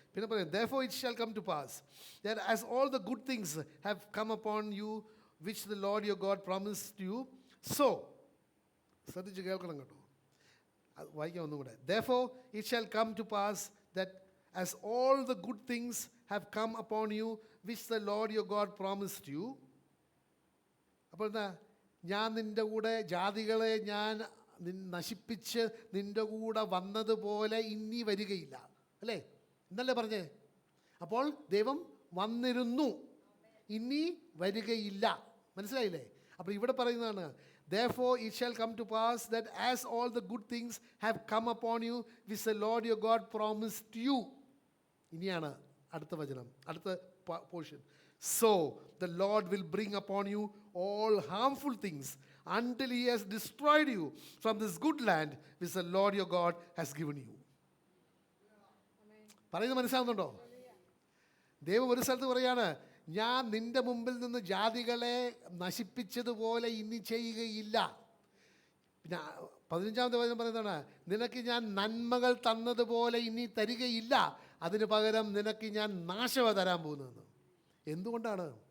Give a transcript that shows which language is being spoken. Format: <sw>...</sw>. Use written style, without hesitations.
<ml>പിന്നെ പറയും,</ml> <en>therefore it shall come to pass that as all the good things have come upon you which the Lord your God promised you, so</en> <ml>ശ്രദ്ധിച്ച് കേൾക്കണം കേട്ടോ, വായിക്കാം ഒന്നും കൂടെ.</ml> <en>Therefore it shall come to pass that as all the good things have come upon you which the Lord your God promised you.</en> <ml>അപ്പോൾ എന്താ? ഞാൻ നിൻ്റെ കൂടെ ജാതികളെ ഞാൻ നശിപ്പിച്ച് നിൻ്റെ കൂടെ വന്നതുപോലെ ഇനി വരികയില്ല. അല്ലേ, എന്നല്ലേ പറഞ്ഞേ? അപ്പോൾ ദൈവം വന്നിരുന്നു, ഇനി വരികയില്ല. മനസ്സിലായില്ലേ? അപ്പോൾ ഇവിടെ പറയുന്നതാണ്,</ml> <en>therefore it shall come to pass that as all the good things have come upon you which the Lord your God promised you.</en> <ml>ഇനിയാണ് അടുത്ത വചനം, അടുത്ത portion.</ml> <en>So the Lord will bring upon you all harmful things until he has destroyed you from this good land which the Lord your God has given you.</en> <ml>പറയുന്നത് മനസ്സിലാവുന്നുണ്ടോ? ദൈവം ഒരു സ്ഥലത്ത് പറയാണ്, ഞാൻ നിന്റെ മുമ്പിൽ നിന്ന് ജാതികളെ നശിപ്പിച്ചതുപോലെ ഇനി ചെയ്യുകയില്ല. പിന്നെ 15-ാമത്തെ വചനം പറയുന്നതാണ്, നിനക്ക് ഞാൻ നന്മകൾ തന്നതുപോലെ ഇനി തരികയില്ല, അതിന് പകരം നിനക്ക് ഞാൻ നാശവ തരാൻ പോകുന്നതെന്ന്. എന്തുകൊണ്ടാണ്?</ml>